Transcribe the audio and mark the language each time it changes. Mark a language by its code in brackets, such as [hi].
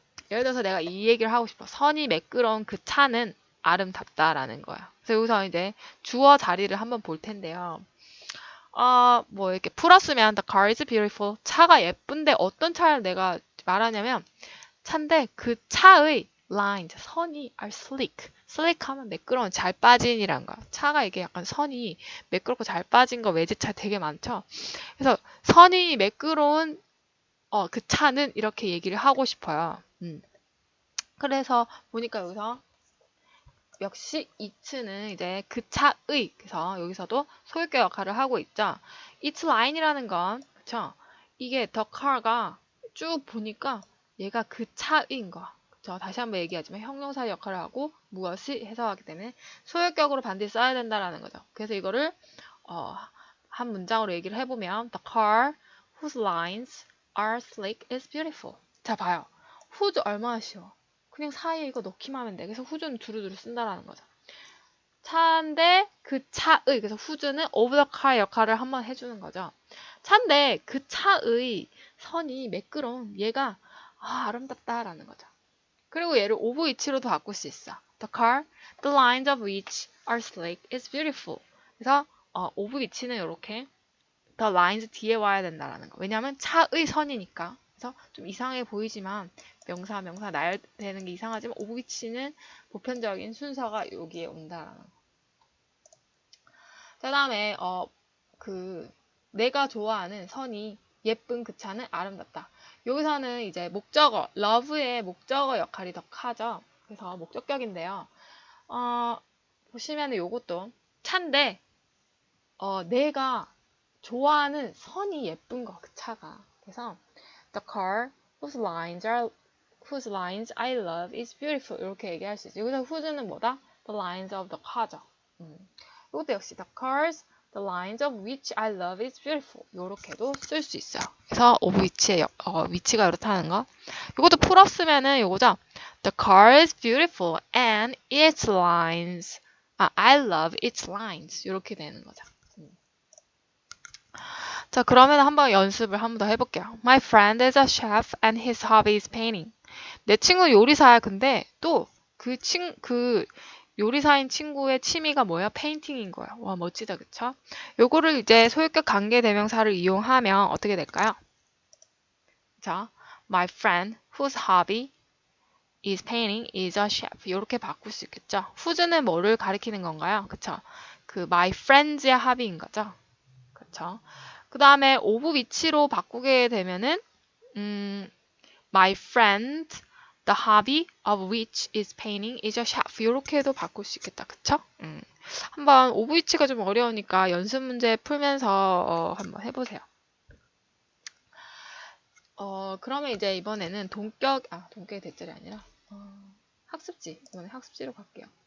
[ko] 예를 들어서 내가 이 얘기를 하고 싶어. 선이 매끄러운 그 차는 아름답다라는 거야. 그래서 여기서 이제 주어 자리를 한번 볼 텐데요. 이렇게 풀었으면 [en] the car is beautiful. [ko] 차가 예쁜데 어떤 차를 내가 말하냐면 차인데 그 차의 lines, 선이 [en] are slick. [ko] slick 하면 매끄러운, 잘 빠진이란 거야. 차가 이게 약간 선이 매끄럽고 잘 빠진 거 외제차 되게 많죠. 그래서 선이 매끄러운 그 차는 이렇게 얘기를 하고 싶어요. 그래서 보니까 여기서 역시 it는 이제 그 차의, 그래서 여기서도 소유격 역할을 하고 있죠. its line이라는 건, 그쵸? 이게 [en] the car [ko] 가 쭉 보니까 얘가 그 차인 거. 그쵸? 다시 한번 얘기하지만 형용사 역할을 하고 무엇이 해석하기 때문에 소유격으로 반드시 써야 된다라는 거죠. 그래서 이거를 한 문장으로 얘기를 해보면 [en] the car whose lines are slick is beautiful. [ko] 자, 봐요. whose 얼마나 쉬워. 그냥 사이에 이거 넣기만 하면 돼. 그래서 whose는 두루두루 쓴다라는 거죠. 차인데 그 차의, 그래서 whose는 [en] of the car [ko] 역할을 한번 해주는 거죠. 차인데 그 차의 선이 매끄러운 얘가 아름답다라는 거죠. 그리고 얘를 of which로도 바꿀 수 있어. [en] The car, the lines of which are slick is beautiful. [ko] 그래서 of which는 이렇게 [en] the lines [ko] 뒤에 와야 된다라는 거. 왜냐하면 차의 선이니까. 그래서 좀 이상해 보이지만 명사 나열되는 게 이상하지만 of which는 보편적인 순서가 여기에 온다라는 거. 그 다음에 내가 좋아하는 선이 예쁜 그 차는 아름답다. 여기서는 이제 목적어, love의 목적어 역할이 더 크죠. 그래서 목적격인데요. 보시면은 요것도 차인데 내가 좋아하는 선이 예쁜 거, 그 차가. 그래서 [en] the car whose lines I love is beautiful. [ko] 이렇게 얘기할 수 있어요. 여기서 whose는 뭐다? [en] The lines of the car죠. [ko] 이것도 역시 [en] the cars, the lines of which I love is beautiful. [ko] 이렇게도 쓸 수 있어요. 그래서 of which의 위치가 이렇다는 거. 이것도 풀었으면은 요거죠. [en] The car is beautiful and its lines. I love its lines. [ko] 이렇게 되는 거죠. 자, 그러면 한번 연습을 한번 더 해볼게요. [en] My friend is a chef and his hobby is painting. [ko] 내 친구는 요리사야. 근데 또 그 요리사인 친구의 취미가 뭐야? 페인팅인 거야. 와, 멋지다. 그쵸? 요거를 이제 소유격 관계대명사를 이용하면 어떻게 될까요? [en] 자, my friend whose hobby is painting is a chef. [ko] 이렇게 바꿀 수 있겠죠? whose는 뭐를 가리키는 건가요? 그쵸? 그 [en] my friend's hobby [ko] 인 거죠? 그쵸? 그 다음에 of 위치로 바꾸게 되면은 [en] my friend, the hobby of which is painting is a chef. [ko] 이렇게도 바꿀 수 있겠다. 그쵸? 한번 of 위치가 좀 어려우니까 연습 문제 풀면서 한번 해보세요. 그러면 이제 이번에는 동격의 대절이 아니라 학습지. 이번에 학습지로 갈게요.